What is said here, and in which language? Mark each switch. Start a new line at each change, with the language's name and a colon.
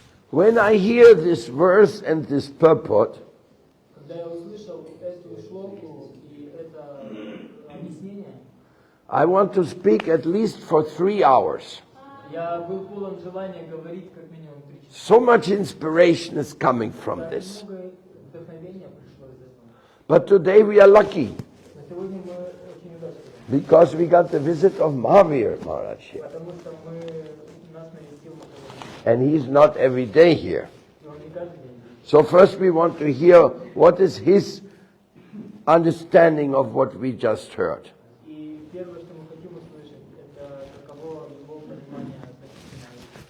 English: When I hear this verse and this purport,
Russian: Когда я услышал эту шлоку и это объяснение,
English: I want to speak at least for 3 hours.
Russian: я был полон желания говорить как минимум 3 часа.
English: So much inspiration is coming from
Russian: Да,
English: this.
Russian: много вдохновения пришло из этого.
English: But today we are lucky
Russian: На сегодня мы очень удачливы,
English: because we got the visit of Mahavir Maharaj here.
Russian: потому что нас навестил Махарадж,
English: And he's not every day here.
Russian: и он не каждый день здесь.
English: So first we want to hear what is his understanding of what we just heard.
Russian: И первое, что мы хотим услышать, это каково его понимание относительно.